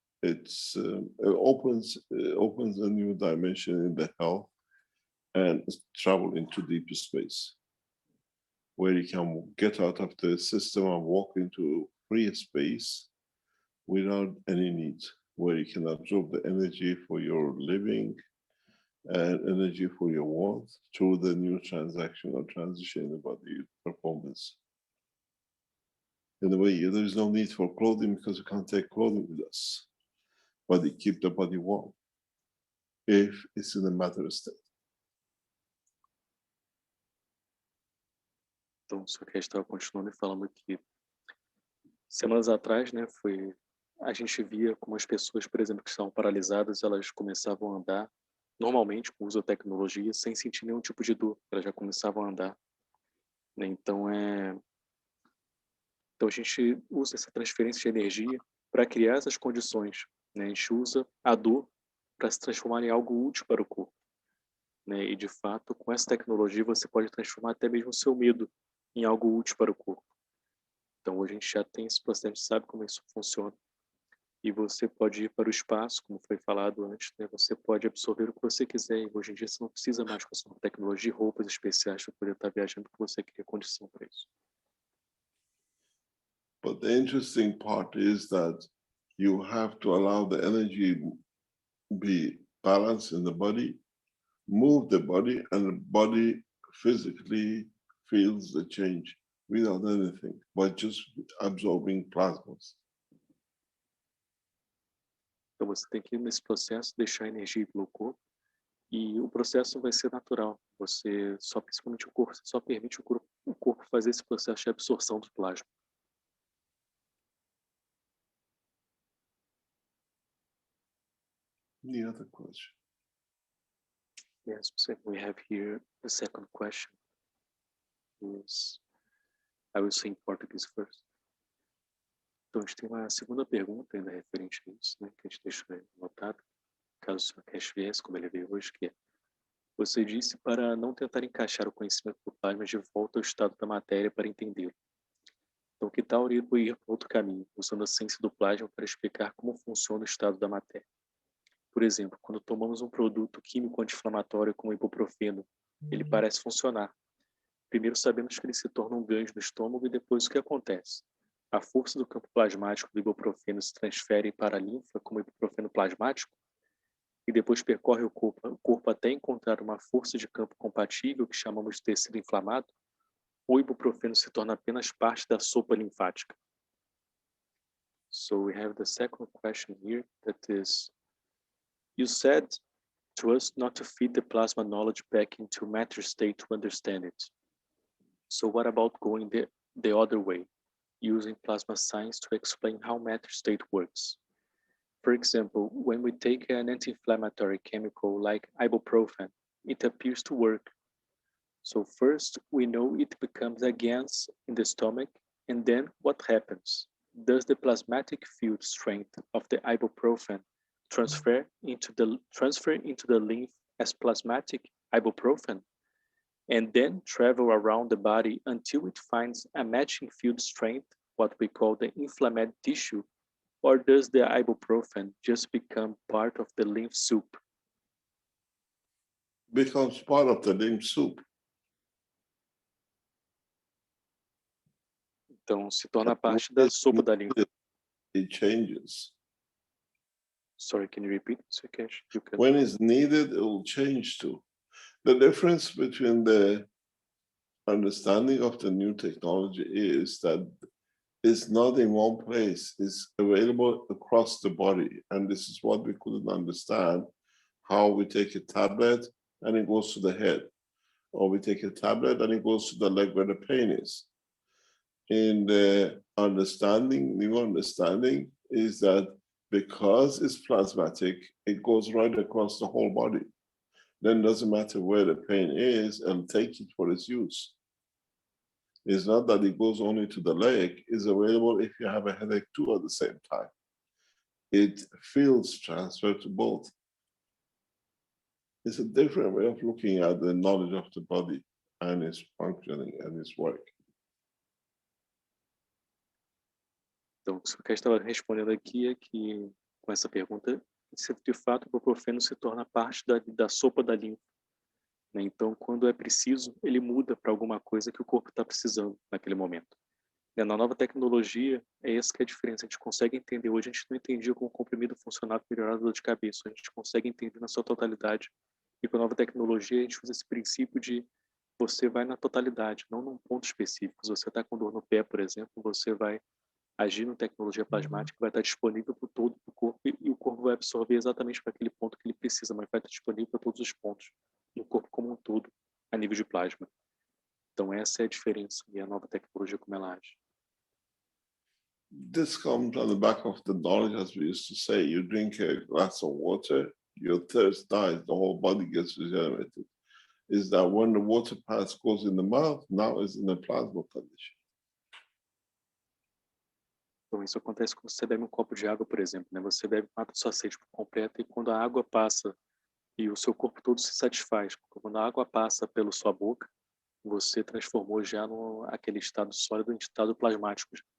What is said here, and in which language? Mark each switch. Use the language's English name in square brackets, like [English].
[English] It opens a new dimension in the health and travel into deeper space, where you can get out of the system and walk into free space without any need, where you can absorb the energy for your living and energy for your warmth through the new transaction or transition in the body performance. In a way, there is no need for clothing because you can't take clothing with us, but it keeps the body warm if it's in a matter state. [Portuguese] Então, só que a gente estava continuando e falando que semanas atrás, né, a gente via como as pessoas, por exemplo, que estavam paralisadas, elas começavam a andar normalmente com o uso da tecnologia sem sentir nenhum tipo de dor, elas já começavam a andar, né? Então a gente usa essa transferência de energia para criar essas condições, né? A gente usa a dor para se transformar em algo útil para o corpo, né? E de fato, com essa tecnologia você pode transformar até mesmo o seu medo em algo útil para o corpo. Então hoje a gente já tem esse processo, a gente sabe como isso funciona. E você pode ir para o espaço, como foi falado antes, né? Você pode absorver o que você quiser. E hoje em dia você não precisa mais com a tecnologia e roupas especiais para poder estar viajando, porque você cria condição para isso. [English] But the interesting part is that you have to allow the energy be balanced in the body, move the body, and the body physically feels the change without anything, but just absorbing plasmas. [Portuguese] Então você tem que ir nesse processo, deixar a energia ir pelo corpo, e o processo vai ser natural. Você só, principalmente o corpo, você só permite o corpo fazer esse processo de absorção do plasma. [English] Any other question? Yes, so we have here the second question. Is, I will say in Portuguese first. [Portuguese] Então, a gente tem uma segunda pergunta ainda referente a isso, né, que a gente deixou anotado, caso o Sr. Cash viesse, como ele veio hoje, que é: você disse para não tentar encaixar o conhecimento do plasma de volta ao estado da matéria para entendê-lo. Então, que tal ir para outro caminho, usando a ciência do plasma para explicar como funciona o estado da matéria? Por exemplo, quando tomamos um produto químico anti-inflamatório como o ibuprofeno, ele parece funcionar. Primeiro sabemos que ele se torna um gancho no estômago e depois o que acontece? A força do campo plasmático do ibuprofeno se transfere para a linfa como ibuprofeno plasmático e depois percorre o corpo até encontrar uma força de campo compatível que chamamos de tecido inflamado, ou o ibuprofeno se torna apenas parte da sopa linfática. [English] So we have the second question here, that is, you said to us not to feed the plasma knowledge back into matter state to understand it. So what about going the other way, using plasma science to explain how matter state works? For example, when we take an anti-inflammatory chemical like ibuprofen, it appears to work. So first, we know it becomes a gas in the stomach, and then what happens? Does the plasmatic field strength of the ibuprofen transfer into the lymph as plasmatic ibuprofen, and then travel around the body until it finds a matching field strength, what we call the inflamed tissue, or does the ibuprofen just become part of the lymph soup? Becomes part of the lymph soup. [Portuguese] Então, se torna parte da sopa da linfa. [English] It changes. Sorry, can you repeat, Sr. Cash? When it's needed, it will change too. The difference between the understanding of the new technology is that it's not in one place, it's available across the body. And this is what we couldn't understand, how we take a tablet and it goes to the head, or we take a tablet and it goes to the leg where the pain is. In the new understanding is that because it's plasmatic, it goes right across the whole body. Then it doesn't matter where the pain is, and take it for its use. It's not that it goes only to the leg, it's available if you have a headache too at the same time. It feels transfer to both. It's a different way of looking at the knowledge of the body and its functioning and its work. [Portuguese] Então, o que eu estava respondendo aqui é que, com essa pergunta, se de fato o ibuprofeno se torna parte da sopa da linfa, né? Então, quando é preciso, ele muda para alguma coisa que o corpo está precisando naquele momento. Na nova tecnologia, é essa que é a diferença. A gente consegue entender. Hoje a gente não entendia como o comprimido funcionava para melhorar a dor de cabeça. A gente consegue entender na sua totalidade. E com a nova tecnologia, a gente usa esse princípio de você vai na totalidade, não num ponto específico. Se você está com dor no pé, por exemplo, você vai agir na tecnologia plasmática, vai estar disponível para todo o corpo e o corpo vai absorver exatamente para aquele ponto que ele precisa, mas vai estar disponível para todos os pontos do corpo como um todo, a nível de plasma. Então essa é a diferença e a nova tecnologia como ela age. [English] This comes on the back of the knowledge, as we used to say. You drink a glass of water, your thirst dies, the whole body gets regenerated. Is that when the water pass goes in the mouth, now it's in a plasma condition. [Portuguese] Então isso acontece quando você bebe um copo de água, por exemplo, né? Você bebe, mata sua sede por completo e quando a água passa e o seu corpo todo se satisfaz, quando a água passa pela sua boca, você transformou já aquele estado sólido em estado plasmático.